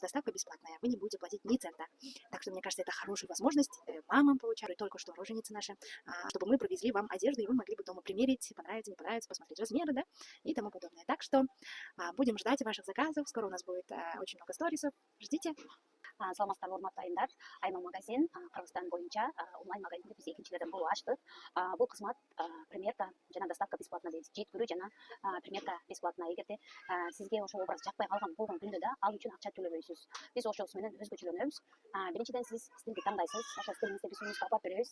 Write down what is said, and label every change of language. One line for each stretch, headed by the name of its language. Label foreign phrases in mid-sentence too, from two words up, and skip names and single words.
Russian: Доставка бесплатная. Вы не будете платить ни цента. Так что, мне кажется, это хорошая возможность мамам, получают, только что роженицы наши, чтобы мы привезли вам одежду, и вы могли бы дома примерить, понравится, не понравится, посмотреть размеры, да, и тому подобное. Так что будем ждать ваших заказов. Скоро у нас будет очень много сторисов. Ждите.
Kyrgyz: Саламатсыздар, урматтуу Айма магазин Кыргызстан боюнча онлайн магазинди биз экинчилерден болуп ачтык. Бул кызмат примерка жана
Russian: доставка бесплатно
Kyrgyz: дейбиз. Жеткирүү жана
Russian: примерка бесплатно.
Kyrgyz: Эгерде сизге ошол образ жакпай калган болгон күндө да ал үчүн акча төлөбөйсүз. Биз ошол менен өзгөчөлөнөбүз. Биринчиден сиз стилди тандайсыз, ошол стилиңизди биз өзүбүз алып беребиз.